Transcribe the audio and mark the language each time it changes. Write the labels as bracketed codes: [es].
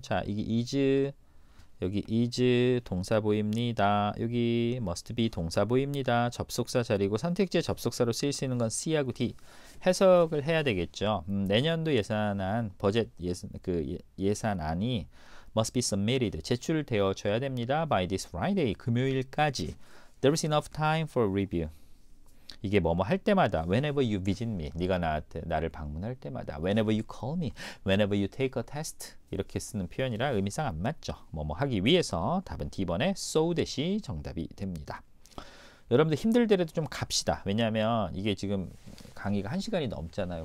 [ko] 자, 이게 is, 여기 is 동사 보입니다. 여기 must be 동사 보입니다. 접속사 자리고 선택지의 접속사로 쓰일 수 있는 건 C하고 D. 해석을 해야 되겠죠. 내년도 예산안, 버젯 예산안이 [en] must be submitted, [ko] 제출되어져야 됩니다. [en] by this Friday, 금요일까지. There is enough time for review. [ko] 이게 뭐뭐 할 때마다, [en] whenever you visit me, 네가 나를 방문할 때마다, whenever you call me, whenever you take a test, [ko] 이렇게 쓰는 표현이라 의미상 안 맞죠. 뭐뭐 하기 위해서. 답은 D번에 so that이 정답이 됩니다. 여러분들 힘들더라도 좀 갑시다. 왜냐하면 이게 지금 강의가 1시간이 넘잖아요.